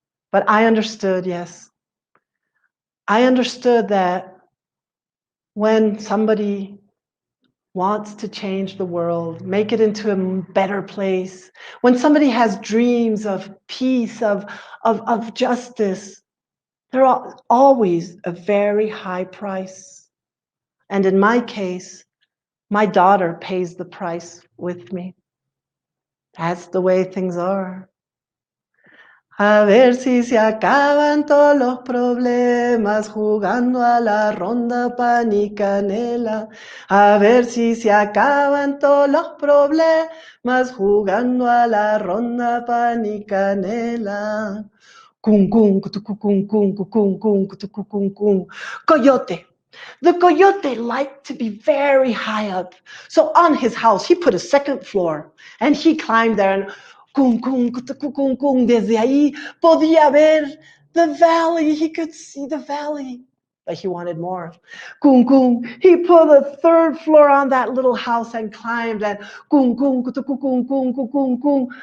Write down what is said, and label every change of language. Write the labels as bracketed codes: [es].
[en] But I understood, yes. I understood that when somebody wants to change the world, make it into a better place, when somebody has dreams of peace, of justice, there are always a very high price. And in my case, my daughter pays the price with me. That's the way things are. [es] A ver si se acaban todos los problemas jugando a la ronda pan y canela. A ver si se acaban todos los problemas jugando a la ronda pan y canela. Cum, cum, cutucu, cum, cum, cum, cum, cutucu, cum, cum. [en] Coyote. The coyote liked to be very high up. So on his house, he put a second floor and he climbed there and cum, cum, cutucu, cum, cum. [es] Desde ahí podía ver [en] the valley. He could see the valley. But he wanted more. Cum, cum. He put a third floor on that little house and climbed and cum, cum, cutucu, cum, cum, cum, cum, cum.